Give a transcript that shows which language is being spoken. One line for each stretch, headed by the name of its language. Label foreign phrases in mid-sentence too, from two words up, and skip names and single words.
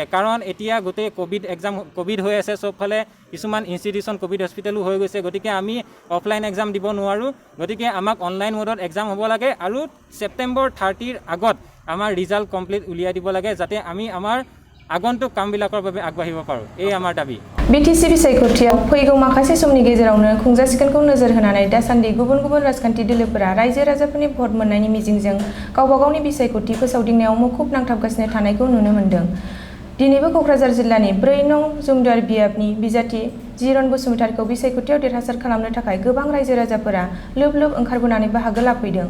Assamese: কাৰণ এতিয়া গোটেই ক'ভিড হৈ আছে চবফালে, কিছুমান ইনষ্টিটিউশ্যন ক'ভিড হস্পিটেলো হৈ গৈছে। গতিকে আমি
English: offline exam
Assamese: দিব নোৱাৰোঁ, গতিকে আমাক
English: online mode
Assamese: এক্সাম হ'ব লাগে। আৰু ছেপ্টেম্বৰ 30ৰ আগত আমাৰ
English: result complete
Assamese: উলিয়াই দিব লাগে যাতে আমি আমাৰ আগন্তুক কামবিলাকৰ বাবে আগবাঢ়িব পাৰোঁ এই আমাৰ দাবী
Bodo: BTC बिसायख'थियाव फैगौ माखासे समनि गेजेरावनो खुंजासिगोनखौ नोजोर होनानै दासान्दि गुबुन गुबुन राजखान्थि दोलोफोरा रायजो राजाफोरनि भट मोननायनि मिजिंजों गावबा गावनि बिसायख'थि फोसावदिंनायाव मुखुब नांथाबगासिनो थानायखौ नुनो मोन्दों। दिनैबो क'क्राझार जिल्लानि 4 नं जुमदुवार बियाबनि बिजाथि जिरन बसुमतारीखौ बिसायख'थियाव देरहासार खालामनो थाखाय गोबां रायजो राजाफोरा लोब लोब ओंखारबोनानै बाहागो लाफैदों।